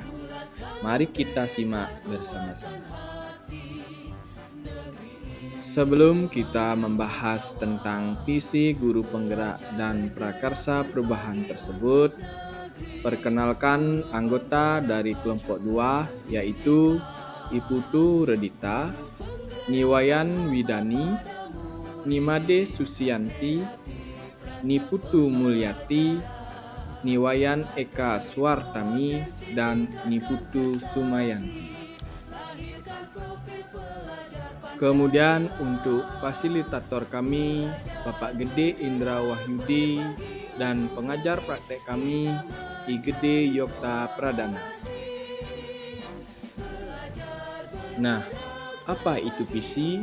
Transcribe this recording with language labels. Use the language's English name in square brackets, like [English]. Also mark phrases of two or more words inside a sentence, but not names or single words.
[Indonesian] Mari kita simak bersama-sama. Sebelum kita membahas tentang visi guru penggerak dan prakarsa perubahan tersebut, perkenalkan anggota dari kelompok 2 yaitu Iputu Redita, Niwayan Widani, Nimade Susianti, Niputu Mulyati, Niwayan Eka Swartami, dan Niputu Sumayanti. Kemudian untuk fasilitator kami, Bapak Gede Indra Wahyudi, dan pengajar praktek kami, I Gede Yokta Pradana. Nah, apa itu visi?